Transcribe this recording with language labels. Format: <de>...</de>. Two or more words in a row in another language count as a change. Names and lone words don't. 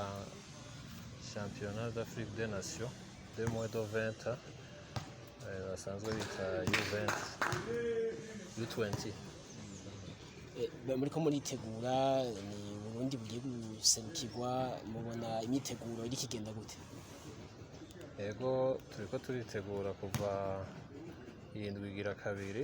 <rn>Championnat d'Afrique des Nations de moins de 20 ans basanzwe bita U20. muriko muritegura ni Burundi bugiye guserukirwa, mubona imyiteguro iri kigenda gute? Yego turiko turitegura kuva iyi ndwi igira kabiri.</rn>